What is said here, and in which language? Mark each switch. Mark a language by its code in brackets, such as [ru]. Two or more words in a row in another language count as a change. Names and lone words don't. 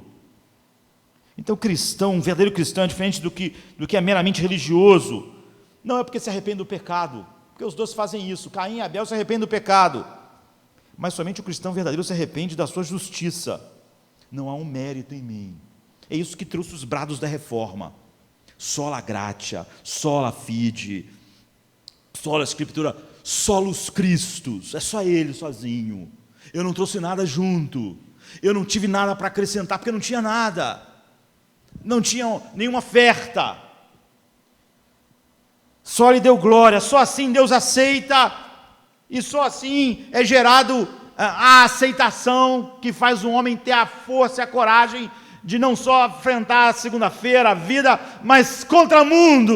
[pt] Então, cristão, um verdadeiro cristão, é diferente do que é meramente religioso. Não é porque se arrepende do pecado, porque os dois fazem isso. Caim e Abel se arrependem do pecado, mas somente o cristão verdadeiro se arrepende da sua justiça. Não há um mérito em mim. É isso que trouxe os brados da reforma: [la] sola gratia, sola fide, sola escritura, solus Christus. [pt] É só ele sozinho. Eu não trouxe nada junto, eu não tive nada para acrescentar, porque não tinha nada, não tinha nenhuma oferta. Só lhe deu glória, só assim Deus aceita, e só assim é gerado a aceitação que faz o homem ter a força e a coragem de não só enfrentar a segunda-feira, a vida, mas contra o mundo.